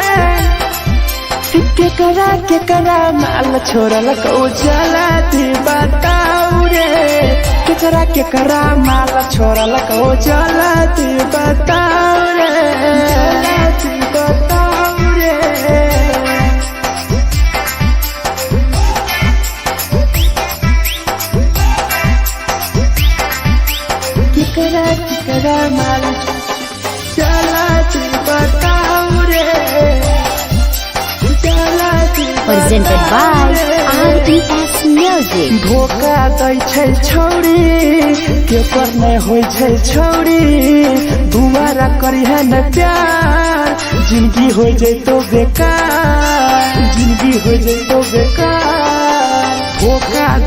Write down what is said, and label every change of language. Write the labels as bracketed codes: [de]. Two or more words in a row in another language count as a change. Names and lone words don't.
[anp] केकरा माल छोड़ल को जला दी बताऊ रे केकरा माल छोड़ल को जला दी बताऊ रे जला दी बताऊ रे केकरा माल जला दी बताऊ रे [en] Presented by RES Music. [anp] धोखा दै छै छौरी केकर नै होइ छै छौरी दुबारा करी है न प्यार जिंदगी हो जैतो बेकार जिंदगी हो जैतो बेकार धोखा